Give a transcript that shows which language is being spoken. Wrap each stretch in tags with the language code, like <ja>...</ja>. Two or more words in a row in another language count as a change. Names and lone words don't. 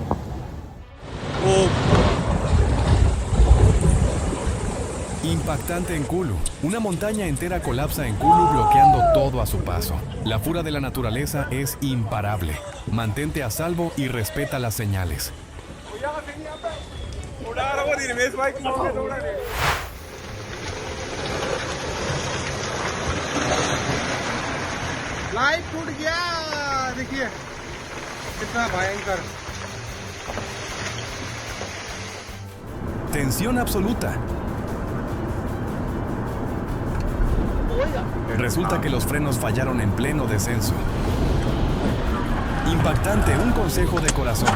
<es>Impactante en Kulu. Una montaña entera colapsa en Kulu bloqueando todo a su paso. La furia de la naturaleza es imparable. Mantente a salvo y respeta las señales.</es> <hi>लाइट टूट गया, देखिए कितना भयंकर।</hi> <es>Tensión absoluta. Resulta que los frenos fallaron en pleno descenso. Impactante, un consejo de corazón.</es>